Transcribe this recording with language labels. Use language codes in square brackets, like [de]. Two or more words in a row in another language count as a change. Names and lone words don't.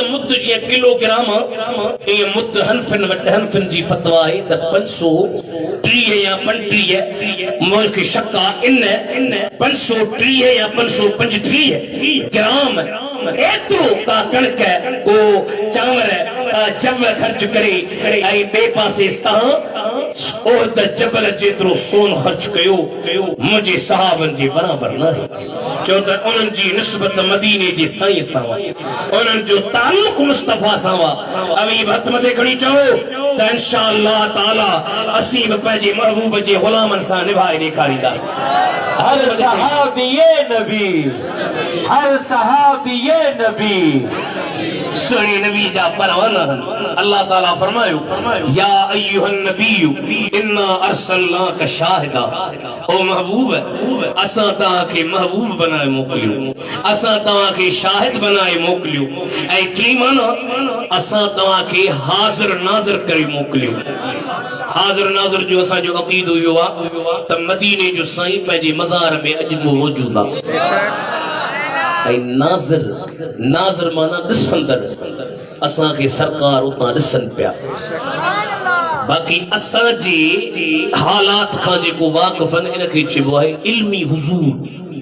[sd] मुद्द जीअं किलोग्राम ऐं मुद्द हनफिन वटि हनफिन जी फतवा आहे त 530 या 35 मूंखे शक आहे इन 530 या 535 ग्राम एतिरो का कणक को चांवर जब खर्च करे ऐं ॿिए पासे उहद जबल जेतिरो सोन ख़र्च कयो मुंहिंजे साहबनि जे बराबरि न आहे छो त उन्हनि जी निस्बत मदीने जे साईं सां उन्हनि जो ताल्लुक़ मुस्तफ़ा सां अवीब हथ मथे खणी चओ त [ar] إن شاء الله تعالى [sd] असीं बि पंहिंजे महबूब जे ग़ुलामनि सां निभाए ॾेखारींदासीं हर सहाबिये नबी हर सहाबिये नबी सोने नबी जा परवाना अल्लाह ताला फरमायो [ar] يا أيها النبي إنا أرسلناك شاهدا [sd] ओ महबूब असां तव्हांखे महबूब बनाए मोकिलियो असां तव्हांखे शाहिद बनाए मोकिलियो ऐं टी माना असां तव्हांखे हाज़िर नाज़िर करे मोकिलियो हाज़िर नाज़िर जो असांजो अक़ीदो इहो आहे त मदीने जो साईं पंहिंजे मज़ार में अॼु बि मौजूद आहे ऐं नाज़िर नाज़िर माना ॾिसंदड़ असांखे सरकार उतां ॾिसनि पिया बाक़ी असांजे हालात खां जेको वाक़िफ़ आहिनि इनखे चइबो आहे इल्मी हुज़ूर